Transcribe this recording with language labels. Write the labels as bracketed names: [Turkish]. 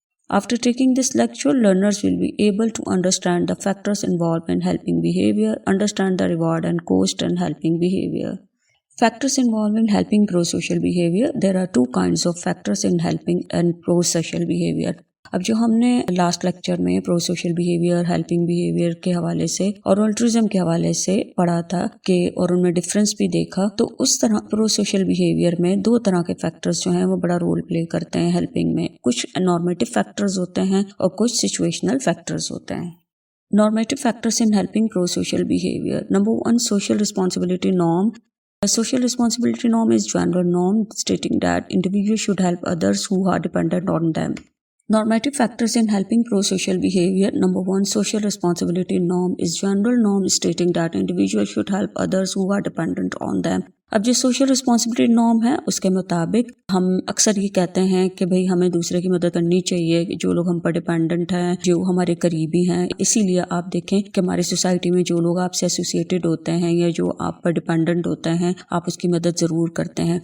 [English] After taking this lecture, learners will be able to understand the factors involved in helping behavior, understand the reward and cost in helping behavior. Factors involved in helping pro-social behavior. There are two kinds of factors in helping and pro-social behavior. [Urdu] اب جو ہم نے last lecture میں pro social behaviour, helping behaviour کے حوالے سے اور altruism کے حوالے سے پڑھا تھا کہ اور ان میں ڈفرینس بھی دیکھا، تو اس طرح پرو سوشل بیہیویئر میں دو طرح کے فیکٹرز جو ہیں وہ بڑا رول پلے کرتے ہیں ہیلپنگ میں. کچھ نارمیٹو فیکٹرز ہوتے ہیں اور کچھ سچویشنل فیکٹرز ہوتے ہیں. [English] Normative factors in helping pro-social behavior. Number 1, social responsibility norm. A social responsibility norm is general norm stating that individuals should help others who are dependent on them. Normative factors in helping pro-social behavior. Number 1, social responsibility norm is general norm stating that individuals should help others who are dependent on them. [Urdu] اب جو social responsibility norm ہے اس کے مطابق ہم اکثر یہ کہتے ہیں کہ بھئی ہمیں دوسرے کی مدد کرنی چاہیے، جو لوگ ہم پر ڈیپینڈنٹ ہیں، جو ہمارے قریبی ہیں. اسی لیے آپ دیکھیں کہ ہماری سوسائٹی میں جو لوگ آپ سے ایسوسیٹڈ ہوتے ہیں یا جو آپ پر ڈیپینڈنٹ ہوتے ہیں، آپ اس کی مدد ضرور کرتے ہیں.